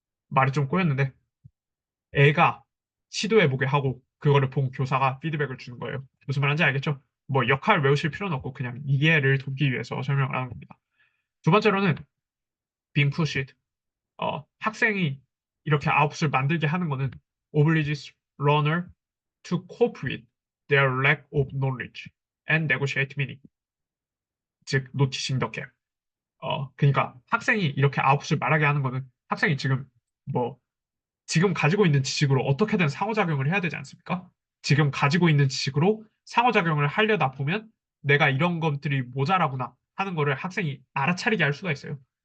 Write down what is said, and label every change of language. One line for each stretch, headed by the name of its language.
Korean: 말이 좀 꼬였는데 애가 시도해보게 하고 그거를 본 교사가 피드백을 주는 거예요. 무슨 말인지 알겠죠? 뭐 역할 외우실 필요는 없고 그냥 이해를 돕기 위해서 설명을 하는 겁니다. 두 번째로는
English: being pushed.
Korean: 학생이 이렇게 아웃풋을 만들게 하는 거는
English: obliges learner to cope with their lack of knowledge and negotiate meaning.
Korean: 즉,
English: noticing the gap.
Korean: 그러니까 학생이 이렇게 아웃풋을 말하게 하는 거는 학생이 뭐, 지금 가지고 있는 지식으로 어떻게든 상호작용을 해야 되지 않습니까? 지금 가지고 있는 지식으로 상호작용을 하려다 보면 내가 이런 것들이 모자라구나 하는 거를 학생이 알아차리게 할 수가 있어요.